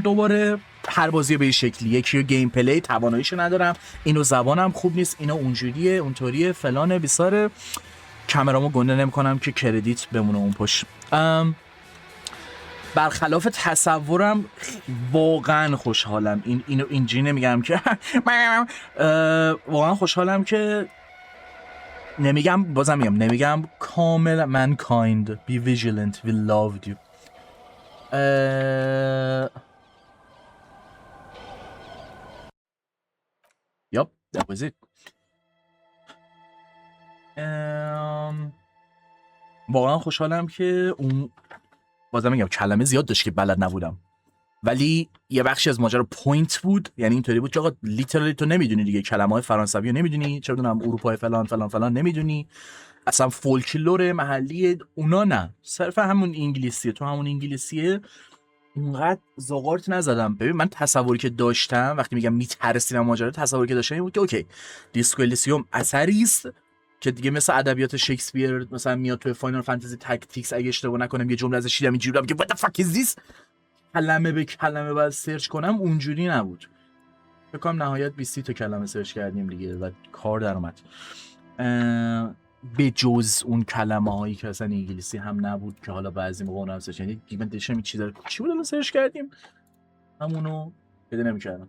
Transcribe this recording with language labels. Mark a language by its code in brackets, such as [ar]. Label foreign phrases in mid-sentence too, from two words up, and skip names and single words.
[fa] دوباره هر بازی به این شکلی، یکی گیم پلی تواناییشو ندارم، اینو زبانم خوب نیست، اینو اونجوریه اونطوریه فلانه بیساره، کامرامو گنده نمیکنم که کردیت بمونه اون پشت. برخلاف تصورم واقعا خوشحالم، اینو اینجوری نمیگم که واقعا خوشحالم که نمیگم، بازم میگم نمیگم کامل [en] mankind be vigilant we loved you. Yup, that was it. [fa] واقعا خوشحالم که اون، بازم میگم کلمه زیاد داشت که بلد نبودم، ولی یه بخشی از ماجرا پوینت بود، یعنی اینطوری بود که آقا لیترالی تو نمیدونی دیگه، کلمه‌های فرانسوی رو نمیدونی، چه بدونم اروپای فلان فلان فلان نمیدونی، اصلا فولکلور محلی اونا نه، صرف همون انگلیسیه، تو همون انگلیسیه اونقدر زغارت نزدم. ببین من تصوری که داشتم وقتی میگم میترسیدم ماجرا، تصوری که داشتم این بود که اوکی دیسکو الیسیوم اثری است که دیگه مثل ادبیات شکسپیر مثلا میاد توی فاینال فانتزی تاکتیکس، اگه اشتباه نکنم یه جمله ازش دیدم اینجوری که [en] what the fuck is this، [fa] کلمه به کلمه بعد سرچ کنم، اونجوری نبود. فکر کنم نهایت 20 تا کلمه سرچ کردیم دیگه و کار در اومد، به جز اون کلمه هایی که اصلا انگلیسی هم نبود که حالا بعضی موقع اونم سرچ کردیم، دیگه من داشتم چی بود الان سرچ کردیم، همونو پیدا نمی‌کردم.